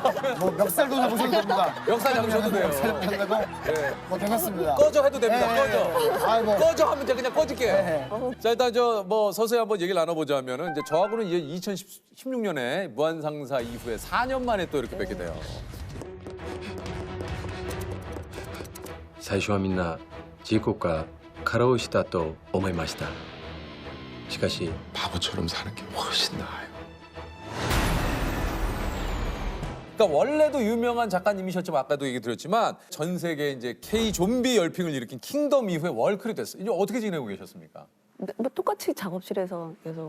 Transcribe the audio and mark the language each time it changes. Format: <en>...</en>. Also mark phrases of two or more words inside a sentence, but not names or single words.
<ko>뭐 멱살도 잡으셔도 됩니다. 멱살 잡으셔도 돼요. 멱살 잡으셔도 되고 예. 뭐 괜찮습니다. 꺼져 해도 됩니다. 꺼져. 아이고. 꺼져 하면 제가 그냥 꺼질게요. 네. 자, 일단 뭐 서서히 한번 얘기를 나눠보자면은 이제 저하고는 이제 2016년에 무한상사 이후에 4년 만에 또 이렇게 뵙게 돼요.</ko> <ja>最初はみんな事故か過労死だと思いました。しかし</ja> <ko>바보처럼 사는 게 훨씬 나아요. 그러니까 원래도 유명한 작가님이셨지만 아까도 얘기 드렸지만 전 세계 이제 K 좀비 열풍을 일으킨 킹덤 이후에 월클이 됐어요. 이제 어떻게 지내고 계셨습니까? 뭐 똑같이 작업실에서 계속</ko>